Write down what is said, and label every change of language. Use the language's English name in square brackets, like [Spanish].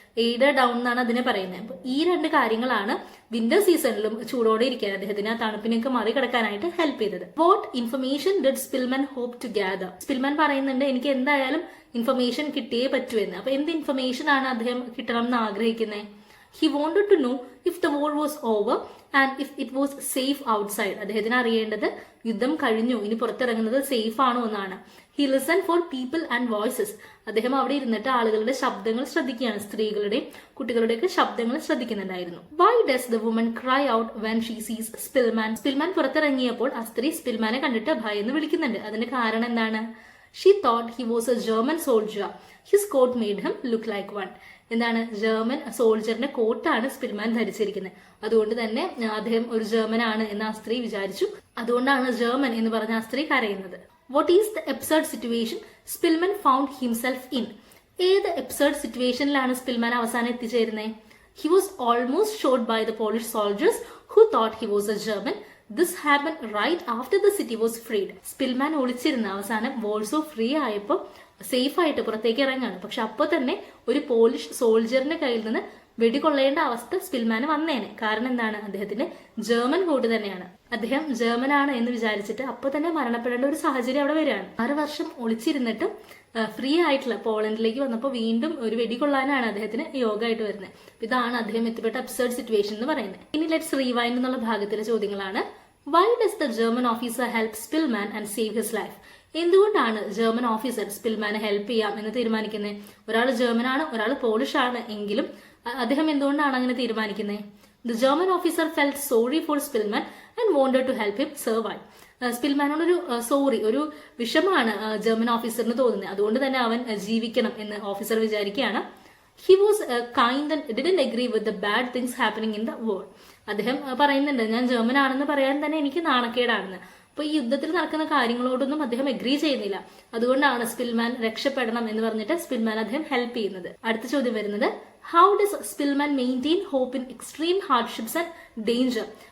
[Malayalam] Aid down എന്നാണ് അതിനെ പറയുന്നത്. അപ്പൊ ഈ രണ്ട് കാര്യങ്ങളാണ് വിന്റർ സീസണിലും ചൂടോടെ ഇരിക്കാൻ അദ്ദേഹത്തിന് ആ തണുപ്പിനൊക്കെ മറികടക്കാനായിട്ട് ഹെൽപ്പ് ചെയ്തത്. What information did Spillman hope to gather? Spillman പറയുന്നുണ്ട് എനിക്ക് എന്തായാലും ഇൻഫർമേഷൻ കിട്ടിയേ പറ്റൂ എന്ന്. അപ്പൊ എന്ത് ഇൻഫർമേഷൻ ആണ് അദ്ദേഹം കിട്ടണം എന്ന് ആഗ്രഹിക്കുന്നത്? [English] He wanted to know if the war was over and if it was safe outside. [Malayalam] അദ്ദേഹത്തിന് അറിയേണ്ടത് യുദ്ധം കഴിഞ്ഞു, ഇനി പുറത്തിറങ്ങുന്നത് സേഫ് ആണോ എന്നാണ്. [English] He listened for people and voices. [Malayalam] അദ്ദേഹം അവിടെ ഇരുന്നിട്ട് ആളുകളുടെ ശബ്ദങ്ങൾ ശ്രദ്ധിക്കുകയാണ്, സ്ത്രീകളുടെയും കുട്ടികളുടെയൊക്കെ ശബ്ദങ്ങൾ ശ്രദ്ധിക്കുന്നുണ്ടായിരുന്നു. [English] Why does the woman cry out when she sees Spillman? [Malayalam] Spillman പുറത്തിറങ്ങിയപ്പോൾ ആ സ്ത്രീ സ്പിൽമാനെ കണ്ടിട്ട് ഭയന്ന് വിളിക്കുന്നുണ്ട്. അതിന്റെ കാരണം എന്താണ്? [English] She thought he was a German soldier. His coat made him look like one. [Malayalam] എന്താണ്? ജർമ്മൻ സോൾജറിന്റെ കോട്ടാണ് സ്പിൽമാൻ ധരിച്ചിരിക്കുന്നത്. അതുകൊണ്ട് തന്നെ അദ്ദേഹം ഒരു ജർമ്മൻ ആണ് എന്ന് ആ സ്ത്രീ വിചാരിച്ചു. അതുകൊണ്ടാണ് ജർമ്മൻ എന്ന് പറഞ്ഞ ആ സ്ത്രീ കരയുന്നത്. [English] What is the absurd situation Szpilman found himself in? [Malayalam] ഏത് എബ്സർഡ് സിറ്റുവേഷനിലാണ് സ്പിൽമാൻ അവസാനം എത്തിച്ചേരുന്നത്? [English] He was almost shot by the Polish soldiers who thought he was a German. This happened right after the city was freed. [Malayalam] Spillman ഒളിച്ചിരുന്ന അവസാനം വോൾസോ free ആയപ്പോൾ safe ആയിട്ട് പുറത്തേക്ക് ഇറങ്ങാണ്. പക്ഷെ അപ്പോൾ തന്നെ ഒരു പോളിഷ് സോൾജറിന്റെ കയ്യിൽ നിന്ന് വെടികൊള്ളേണ്ട അവസ്ഥ സ്പിൽമാന് വന്നേനെ. കാരണം എന്താണ്? അദ്ദേഹത്തിന്റെ ജർമ്മൻ കോട്ട് തന്നെയാണ്. അദ്ദേഹം ജർമ്മൻ ആണ് എന്ന് വിചാരിച്ചിട്ട് അപ്പൊ തന്നെ മരണപ്പെടേണ്ട ഒരു സാഹചര്യം അവിടെ വരികയാണ്. 6 വർഷം ഒളിച്ചിരുന്നിട്ടും ഫ്രീ ആയിട്ടുള്ള പോളണ്ടിലേക്ക് വന്നപ്പോൾ വീണ്ടും ഒരു വെടികൊള്ളാനാണ് അദ്ദേഹത്തിന് യോഗമായിട്ട് വരുന്നത്. ഇതാണ് അദ്ദേഹം എത്തിപ്പെട്ട അബ്സർഡ് സിറ്റുവേഷൻ എന്ന് പറയുന്നത്. ഇനി ലെറ്റ്സ് റീവൈൻഡ് എന്നുള്ള ഭാഗത്തിലെ ചോദ്യങ്ങളാണ്. [English] Why does the German officer help Szpilman and save his life? [Malayalam] എന്തുകൊണ്ടാണ് ജർമ്മൻ ഓഫീസർ സ്പിൽമാനെ ഹെൽപ്പ് ചെയ്യാം എന്ന് തീരുമാനിക്കുന്നത്? ഒരാൾ ജർമ്മൻ ആണ്, ഒരാൾ പോളിഷ് ആണ് എങ്കിലും അദ്ദേഹം എന്തുകൊണ്ടാണ് അങ്ങനെ തീരുമാനിക്കുന്നത്? [English] The German officer felt sorry for Szpilman and wanted to help him survive. [Malayalam] സ്പിൽമാനോടൊരു sorry, ഒരു വിഷമാണ് ജർമ്മൻ ഓഫീസറിന് തോന്നുന്നത്. അതുകൊണ്ട് തന്നെ അവൻ ജീവിക്കണം എന്ന് ഓഫീസർ വിചാരിക്കുകയാണ്. [English] He was kind and didn't agree with the bad things happening in the war. [Malayalam] അദ്ദേഹം പറയുന്നുണ്ട് ഞാൻ ജർമ്മൻ ആണെന്ന് പറയാൻ തന്നെ എനിക്ക് നാണക്കേടാണെന്ന്. അപ്പൊ ഈ യുദ്ധത്തിൽ നടക്കുന്ന കാര്യങ്ങളോടൊന്നും അദ്ദേഹം എഗ്രി ചെയ്യുന്നില്ല. അതുകൊണ്ടാണ് സ്പിൽമാൻ രക്ഷപ്പെടണം എന്ന് പറഞ്ഞിട്ട് സ്പിൽമാൻ അദ്ദേഹം ഹെൽപ്പ് ചെയ്യുന്നത്. അടുത്ത ചോദ്യം വരുന്നത് [English] How does Szpilman maintain hope in extreme hardships and danger?